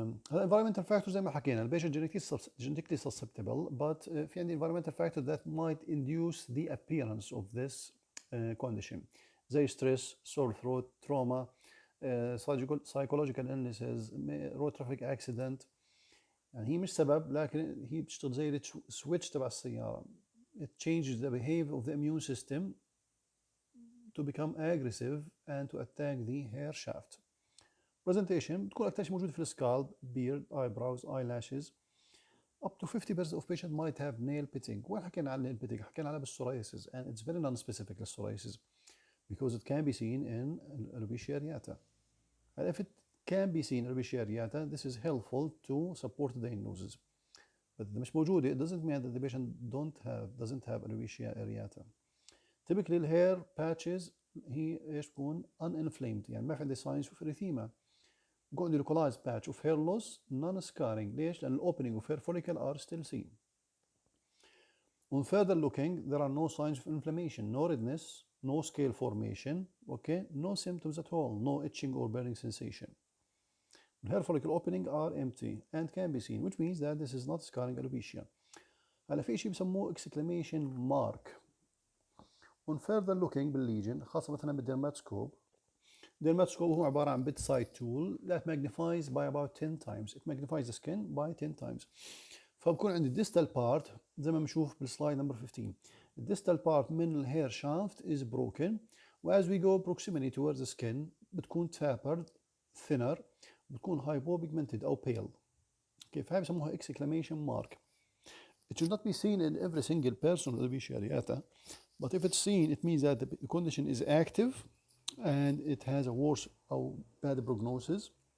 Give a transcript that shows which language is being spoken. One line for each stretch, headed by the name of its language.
English: هلا environmental factors
Arabic: زي ما حكينا، البيشنت
English: genetically susceptible, but في عندي environmental factors that might induce the appearance of this condition زي stress, sore throat, trauma, psychological illnesses, road traffic accident.
Arabic: يعني هي مش سبب، لكن هي بتشتغل زي السويتش تبع السيارة.
English: It changes the behavior of the immune system to become aggressive and to attack the hair shaft. Presentation
Arabic: بتكون أكثر شيء موجود في السكالب،
English: beard, eyebrows, eyelashes. Up to 50% of patients might have nail pitting.
Arabic: وين حكينا عن
English: nail pitting؟ حكينا عنها بالpsoriasis and it's very non-specific للpsoriasis because it can be seen in alopecia areata. And if it can be seen in alopecia areata, this is helpful to support the diagnosis. But
Arabic: إذا مش موجودة
English: it doesn't mean that the patient doesn't have alopecia areata. Typically the hair patches
Arabic: هي ايش بكون
English: uninflamed،
Arabic: يعني ما في عندي
English: signs of erythema.
Arabic: بكون عندي
English: localized patch of hair loss non-scarring. ليش؟ لأن opening of hair follicle are still seen. On further looking there are no signs of inflammation, no redness no scale formation, okay, no symptoms at all, no itching or burning sensation. Hair follicle opening are empty and can be seen, which means that this is not scarring alopecia.
Arabic: هلا في شيء بسموه exclamation mark.
English: On further looking
Arabic: بالليجن خاصة مثلا بالديرماتسكوب.
English: Dermatoscope هو عبارة عن bedside tool that magnifies by about 10 times. It magnifies the skin by 10 times.
Arabic: فبكون عندي
English: distal part
Arabic: زي ما بنشوف بالسلايد نمبر 15.
English: The distal part من الهير shaft is broken. وas we go proximity towards the skin بتكون tapered, thinner,
Arabic: بتكون hypopigmented أو pale.
English: Okay, فهي بسموها exclamation mark. It should not be seen in every single person with alopecia areata, but if it's seen, it means that the condition is active and it has a worse or bad prognosis.